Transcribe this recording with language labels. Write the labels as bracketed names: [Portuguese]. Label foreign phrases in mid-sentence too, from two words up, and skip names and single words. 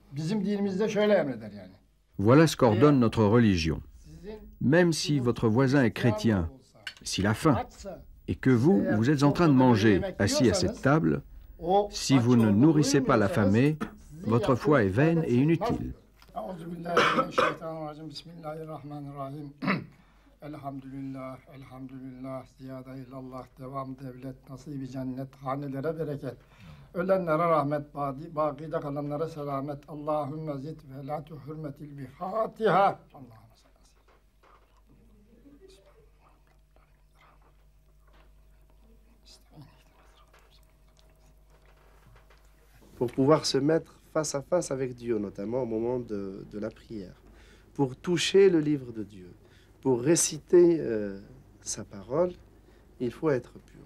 [French] Voilà ce qu'ordonne notre religion. Même si votre voisin est chrétien, s'il a faim, et que vous êtes en train de manger assis à cette table, si vous ne nourrissez pas l'affamé, votre foi est vaine et inutile. [Arabic] الحمد لله، الحمد لله, [Turkish] ziyade illallah, devam devlet, nasibi cennet, hanelere bereket. Ölenlere rahmet, bakide kalanlara selamet. [Arabic] اللهم زد ولا بحرمة الفاتحة. [French] Pour pouvoir se mettre face à face avec Dieu, notamment au moment de la prière, pour toucher le livre de Dieu, pour réciter sa parole, il faut être pur.